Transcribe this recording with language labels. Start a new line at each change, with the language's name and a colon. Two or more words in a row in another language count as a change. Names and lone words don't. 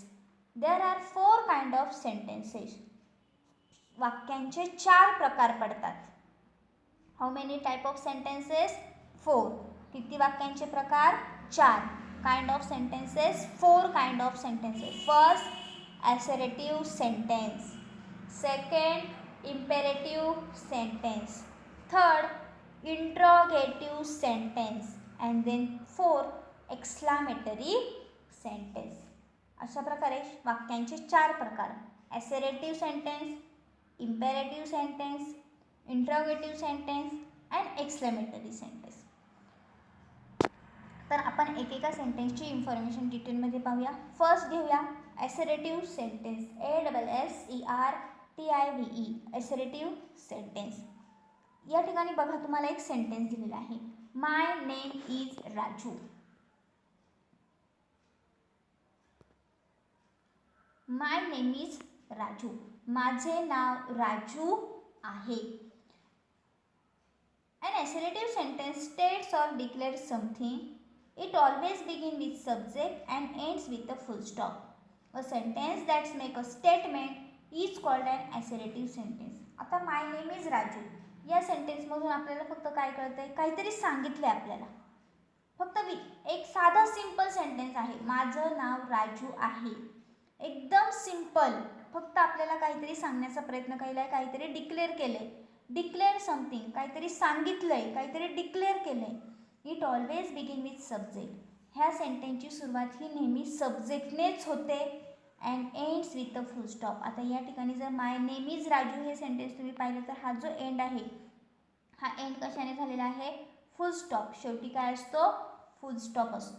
English: There are 4 kind of sentences.
Marathi: वाक्यांचे 4 प्रकार पडतात.
English: How many type of sentences?
Marathi: 4. किती वाक्यांचे प्रकार? 4.
English: Kind of sentences? 4 kind of sentences. फर्स्ट, assertive sentence. Second, imperative sentence. Third, interrogative sentence. And then fourth, exclamatory sentence.
Marathi: अशा प्रकारे वाक्यांचे 4 प्रकार:
English: assertive sentence, imperative sentence, interrogative sentence and exclamatory sentence.
Marathi: तर आपण एकेका सेंटेन्सची इन्फॉर्मेशन डिटेलमध्ये पाहूया.
English: फर्स्ट घेऊया assertive sentence. ASSERTIVE. assertive sentence.
Marathi: या ठिकाणी बघा, तुम्हाला एक सेंटेन्स दिलेला आहे.
English: My name is Raju. My name is Raju.
Marathi: माझे नाव राजू आहे.
English: An assertive sentence states or declares something. It always begins with subject and ends with a full stop. A sentence that makes a statement is called an assertive sentence.
Marathi: आता
English: My name is Raju
Marathi: या सेंटेन्समधून आपल्याला फक्त काय कळतंय? काहीतरी सांगितलंय आपल्याला. फक्त एक साधा
English: simple sentence
Marathi: आहे. माझं नाव राजू आहे. एकदम सिंपल. फक्त आपल्याला काहीतरी सांगण्याचा प्रयत्न केलाय, काहीतरी डिक्लेअर केलंय.
English: declare something,
Marathi: काहीतरी सांगितलंय, काहीतरी डिक्लेअर केलंय.
English: It always begin with subject.
Marathi: ह्या सेंटेन्सची सुरुवात ही नेहमी सब्जेक्टनेच होते
English: and ends with a full stop.
Marathi: आता या ठिकाणी जर
English: My name is Raju
Marathi: हे सेंटेन्स तुम्ही पाहिलं तर हा जो एंड आहे, हा एंड कशाने झालेला आहे?
English: full stop.
Marathi: शेवटी काय असतो?
English: full stop
Marathi: असतो.